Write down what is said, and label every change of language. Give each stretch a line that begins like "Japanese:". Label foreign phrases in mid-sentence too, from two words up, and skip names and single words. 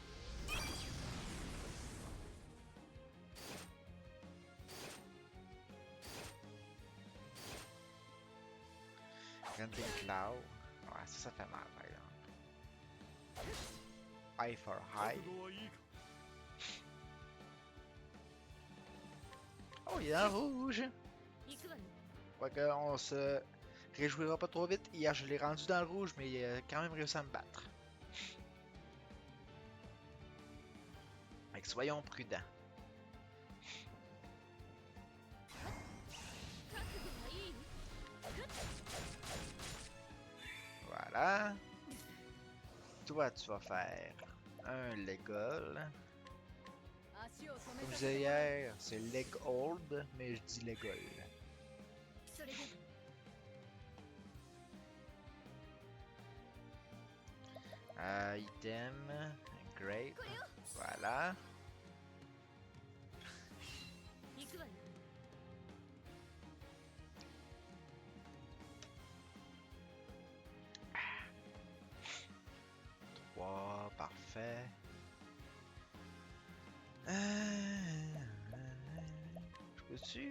French: Renting Cloud. Ouais, ça fait mal, par exemple. Eye for
Japanese: 覚
French: High.
Japanese: 悟はいいか
French: Oh, il est en rouge!
Japanese: 行くわね
French: Quoique, on se réjouira pas trop vite. Hier, je l'ai rendu dans le rouge, mais il a quand même réussi à me battre. Fait que soyons prudents.
Japanese: 覚悟はいい
French: Voilà. Toi, tu vas faire un Legol.
Japanese: 足を止め
French: Comme je
Japanese: させ
French: disais
Japanese: てもらう
French: hier, c'est Leg Hold, mais je dis Legol.
Japanese: それでは
French: Item, Grape.
Japanese: これを
French: Voilà.
Japanese: 行くわね
French: Wow, parfait. Je peux-tu...